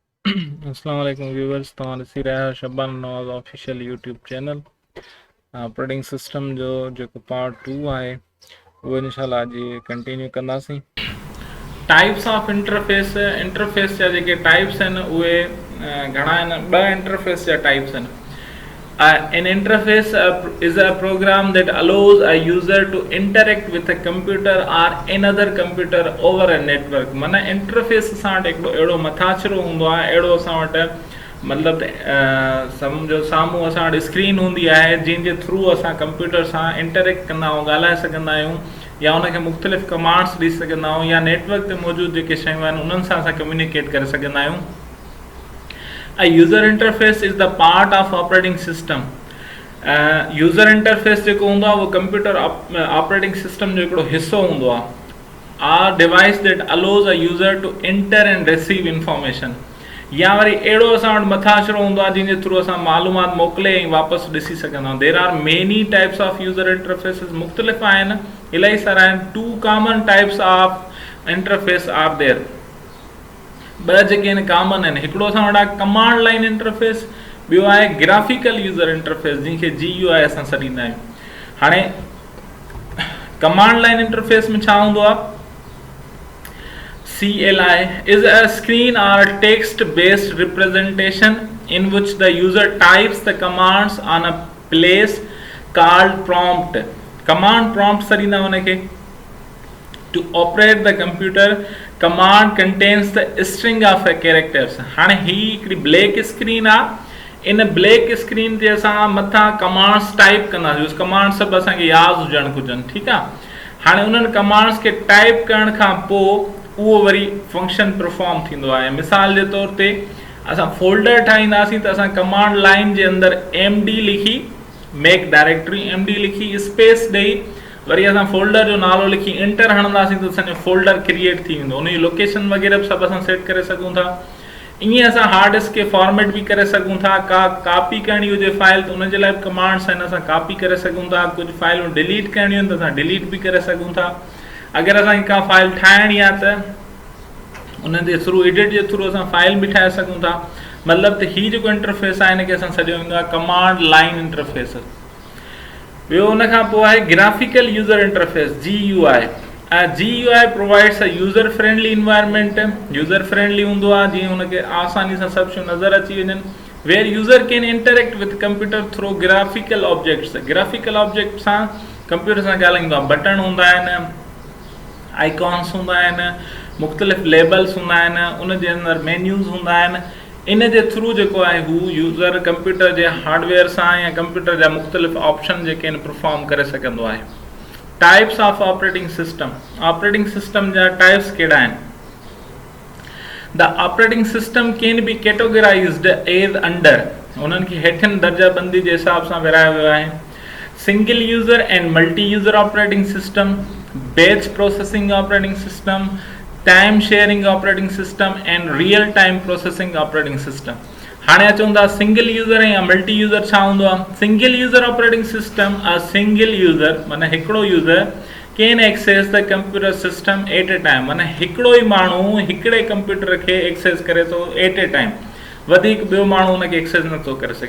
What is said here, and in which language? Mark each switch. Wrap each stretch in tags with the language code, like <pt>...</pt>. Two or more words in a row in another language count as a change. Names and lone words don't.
<ar>السلام عليكم</ar> <sd>व्यूवर्स, तव्हां ॾिसी रहिया आहियो शबाना नवाज़ ऑफिशियल यूट्यूब चैनल।</sd> <en>operating system</en> <sd>जो जेको पार्ट 2 आहे उहो इंशाल्लाह अॼु कंटिन्यू कंदासीं।</sd> <en>types of interface</en> <sd>जा जेके टाइप्स आहिनि उहे घणा आहिनि। ॿ इंटरफेस जा टाइप्स आहिनि।</sd> <en>An interface is a program that allows a user to interact with a computer or another computer over a network।</en> <sd>माना इंटरफेस असां वटि हिकिड़ो अहिड़ो मथाछिरो हूंदो आहे, अहिड़ो असां वटि मतिलबु सम्झो साम्हूं असां वटि स्क्रीन हूंदी आहे जंहिंजे थ्रू असां कंप्यूटर सां इंटरेक्ट कंदा आहियूं, ॻाल्हाए सघंदा आहियूं, या उनखे मुख़्तलिफ़ कमांड्स ॾेई सघंदा आहियूं, या नेटवर्क ते मौजूदु जेके शयूं आहिनि उन्हनि सां असां कम्युनिकेट करे सघंदा आहियूं।</sd> <en>A user interface is the part of operating system। user interface</en> <sd>जेको हूंदो आहे उहो</sd> <en>computer operating system</en> <sd>जो हिकिड़ो हिसो हूंदो आहे।</sd> <en>are device that allows a user to enter and receive information.</en> <sd>या वरी अहिड़ो असां वटि मथाछिरो हूंदो आहे जंहिंजे थ्रू असां मालूमात मोकिले ऐं वापसि ॾिसी सघंदा आहियूं।</sd> <en>there are many types of user interfaces,</en> <sd>मुख़्तलिफ़ आहिनि, इलाही सारा आहिनि।</sd> <en>2 common types of interface are there.</en> <sd>ॿ जेके आहिनि कॉमन आहिनि। हिकिड़ो असां वटि आहे</sd> <en>command line interface,</en> <sd>ॿियो आहे</sd> <en>graphical user interface</en> <sd>जंहिंखे GUI असां सॾींदा आहियूं। हाणे</sd> <en>command line interface</en> <sd>में छा हूंदो आहे?</sd> <en>CLI is a screen or text based representation in which the user types the commands on a place called prompt। command prompt</en> <sd>सॾींदा हुनखे।</sd> <en>to operate the computer command contains the string of characters।</en> <sd>हाणे ही हिकिड़ी</sd> <en>black screen</en> <sd>आहे। इन</sd> <en>black screen</en> <sd>ते असां मथां कमांड्स टाइप कंदासीं। उस कमांड सभु असांखे यादि हुजणु घुरिजनि, ठीकु आहे। हाणे उन्हनि कमांड्स खे टाइप करण खां पोइ उहो वरी</sd> <en>function perform</en> <sd>थींदो आहे। मिसाल जे तौर ते असां फोल्डर ठाहींदासीं त असां</sd> <en>command line</en> <sd>जे अंदरि MD लिखी,</sd> <en>make directory</en> <sd>MD लिखी, स्पेस ॾेई वरी असां फोल्डर जो नालो लिखी इंटर हणंदासीं त असांजो</sd> <en>folder create</en> <sd>थी वेंदो। उनजी लोकेशन वग़ैरह सभु असां सेट करे सघूं था। ईअं असां</sd> <en>hard disk</en> <sd>खे फॉर्मेट बि करे सघूं था। कॉपी करणी हुजे फाइल त उनजे लाइ बि कमांड्स आहिनि, असां कॉपी करे सघूं था। कुझु फाइलूं डिलीट करणियूं आहिनि त असां डिलीट बि करे सघूं था। अगरि असांखे का फाइल ठाहिणी आहे त उन जे थ्रू एडिट जे थ्रू असां फाइल बि ठाहे सघूं था। मतिलबु त हीउ जेको इंटरफेस आहे हिनखे असां सॼो ईंदो आहे</sd> <en>command line interface.</en> <sd>ॿियो उनखां पोइ आहे</sd> <en>graphical user interface</en> <sd>GUI।</sd> <en>GUI provides a user friendly environment. user friendly</en> <sd>हूंदो आहे जीअं हुनखे आसानी सां सभु शयूं नज़र अची वञनि।</sd> <en>where user can interact with computer through graphical objects. graphical object</en> <sd>सां कंप्यूटर सां ॻाल्हाईंदो आहे। बटन हूंदा आहिनि, आइकॉन्स हूंदा आहिनि, मुख़्तलिफ़ लेबल्स हूंदा आहिनि, उनजे अंदरि मेन्यूज़ हूंदा आहिनि। इन जे थ्रू जेको आहे हू</sd> <en>user computer</en> <sd>जे हार्डवेयर सां या कंप्यूटर जा मुख़्तलिफ़ ऑप्शन जेके आहिनि परफॉर्म करे सघंदो आहे।</sd> <en>types of operating system. operating system</en> <sd>जा टाइप्स कहिड़ा आहिनि?</sd> <en>the operating system can be categorized as under.</en> <sd>उन्हनि खे हेठियुनि दर्जाबंदी जे हिसाब सां विरायो वियो आहे।</sd> <en>single user and multi user operating system, batch processing operating system, time sharing operating system and real time processing operating system.</en> <sd>हाणे अचूं था</sd> <en>single user</en> <sd>या</sd> <en>multi user</en> <sd>छा हूंदो आहे?</sd> <en>single user operating system, a single user</en> <sd>माना हिकिड़ो</sd> <en>user can access the computer system at a time.</en> <sd>माना हिकिड़ो ई माण्हू हिकिड़े कंप्यूटर खे एक्सेस करे थो</sd> <en>at a time,</en> <sd>वधीक ॿियो माण्हू हुनखे एक्सेस नथो करे सघे।</sd>